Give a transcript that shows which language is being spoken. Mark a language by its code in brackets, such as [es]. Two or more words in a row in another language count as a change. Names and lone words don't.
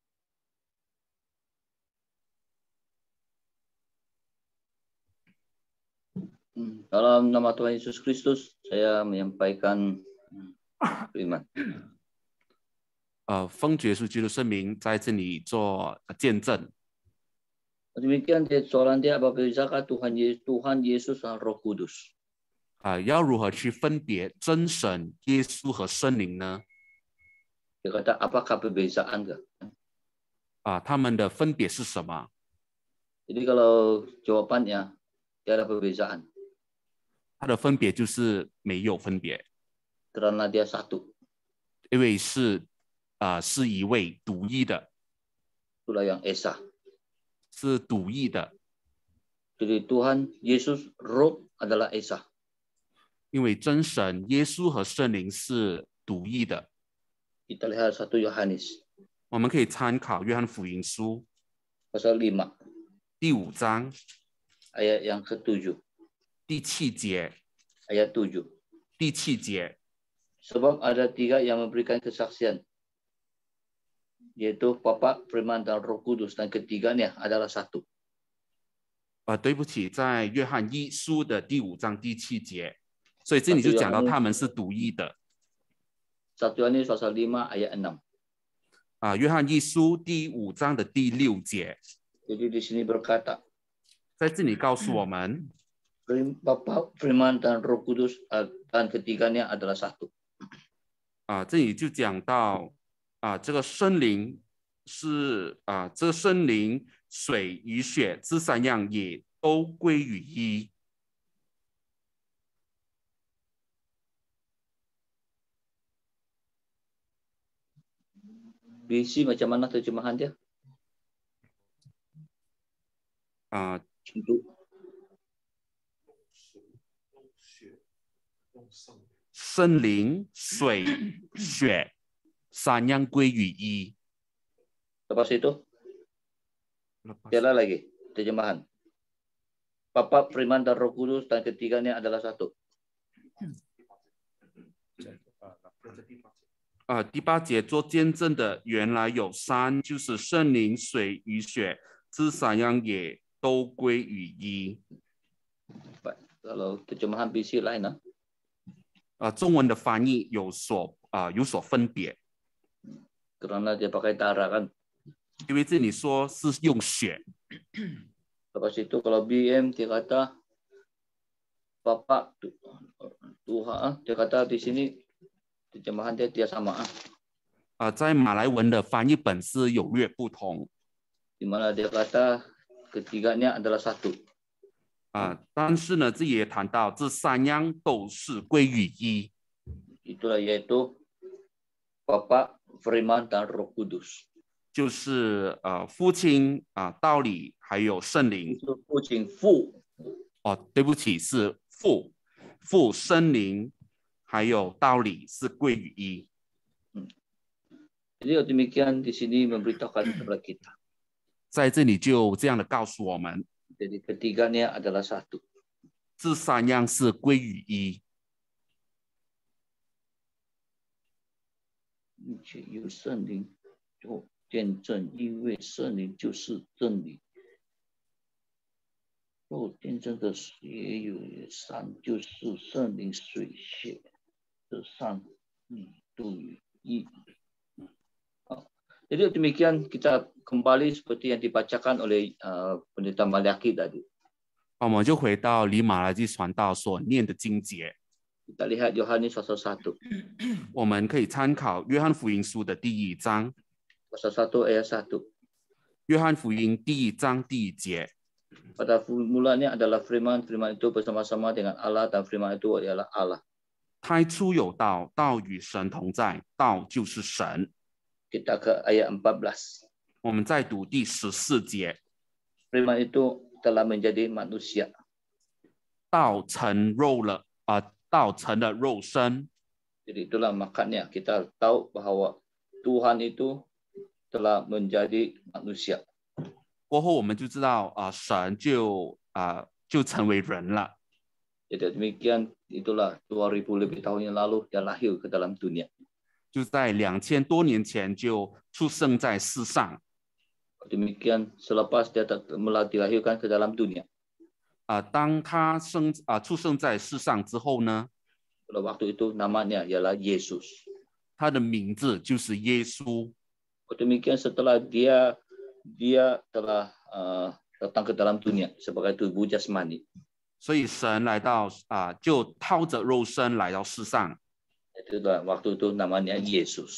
[ms] Dalam nama Tuhan Yesus Kristus, saya menyampaikan firman. [zh] 奉主耶稣基督圣名在这里做见证。 [ms] Demikian soalan dia, apa bezakah Tuhan Yesus dan Roh Kudus? [zh] 要如何去分别真神、耶稣和圣灵呢？ [ms] Dia kata, apakah perbezaan? [zh] 他们的分别是什么？ [ms] Jadi kalau jawabannya tiada perbezaan. [zh] 它的分别就是没有分别， [ms] Karena dia satu. [zh] 因为是一位独一的， [ms] Itulah yang Esa. [zh] 是独一的。 [ms] Jadi Tuhan Yesus Roh adalah Esa. [zh] 因为真神、耶稣和圣灵是独一的。 [ms] Kita lihat 1 Yohanes. [zh] 我们可以参考约翰福音书 [ms] pasal 5 [zh] 第5章 [ms] ayat yang ke-7, [zh] 第7节， [ms] ayat 7. [zh] 第7节， [ms] Sebab ada 3 yang memberikan kesaksian, yaitu Bapa, Firman, dan Roh Kudus, dan ketiganya adalah satu. [zh] 对不起，在约翰一书的第5章第7节，所以这里就讲到他们是独一的。 [ms] 1 Yohanes pasal 5 ayat 6. [zh] 约翰一书第5章的第6节， [ms] Jadi di sini berkata, [zh] 在这里告诉我们， [ms] Bapa, Firman, dan Roh Kudus, dan ketiganya adalah satu. [zh] 这里就讲到这个生灵是这个生灵、水与血这3样也都归于一。 [ms] BC macam mana terjemahan dia? [zh] 生灵、水、血3样归于一。 [ms] Lepas itu, jalan lagi terjemahan. Bapa, Firman, dan Roh Kudus, dan ketiganya adalah satu. [zh] 第8节做见证的原来有3，就是圣灵、水与血，这3样也都归于一。 [ms] Kalau terjemahan BC lain, [zh] 中文的翻译有所分别， [ms] karena dia pakai darah kan. [zh] 因为这里说是用血。 [ms] Lepas itu kalau BM dia kata Bapa Tuhan, dia kata di sini terjemahan dia sama. [zh] 在马来文的翻译本是有略不同。 [ms] Di mana dia kata ketiganya adalah satu. [zh] 但是呢，这也谈到这3样都是归于一。 [ms] Itulah yaitu Bapa, Firman, dan Roh Kudus. [zh] 就是父亲道理还有圣灵。父亲父。对不起，是父圣灵还有道理是归于一。 [ms] Jadi demikian di sini memberitahukan kepada kita. [zh] 在这里就这样的告诉我们， [ms] Jadi ketiganya adalah satu. [zh] 这3样是归于一。有圣灵做见证，因为圣灵就是真理。做见证的也有3，就是圣灵、水、血，这3都有一。 [ms] Jadi demikian kita kembali seperti yang dibacakan oleh Pendeta Maliaki tadi. [zh] 我们就回到离马来基传道所念的经节。 [ms] Kita lihat Yohanes pasal 1. [zh] 我们可以参考约翰福音书的第1章。 [ms] Pasal 1 ayat 1. [zh] 约翰福音第1章第1节。 [ms] Pada mulanya adalah Firman, Firman itu bersama-sama dengan Allah, dan Firman itu adalah Allah. [zh] 太初有道，道与神同在，道就是神。 [ms] Kita ke ayat 14. [zh] 我们再读第14节。 [ms] Firman itu telah menjadi manusia. [zh] 道成肉了，道成了肉身。 [ms] Jadi itulah makanya kita tahu bahwa Tuhan itu telah menjadi manusia. [zh] 过后我们就知道神就成为人了。 [ms] Jadi demikian itulah 2000 lebih tahun yang lalu dia lahir ke dalam dunia. [zh] 就在2000多年前就出生在世上。 [ms] Demikian selepas dia dilahirkan ke dalam dunia. [zh] 当他出生在世上之后呢， [ms] Pada waktu itu namanya ialah Yesus. [zh] 他的名字就是耶稣。 [ms] Demikian setelah dia telah datang ke dalam dunia sebagai tubuh jasmani. [zh] 所以神来到就套着肉身来到世上。 [ms] Itulah waktu itu namanya Yesus.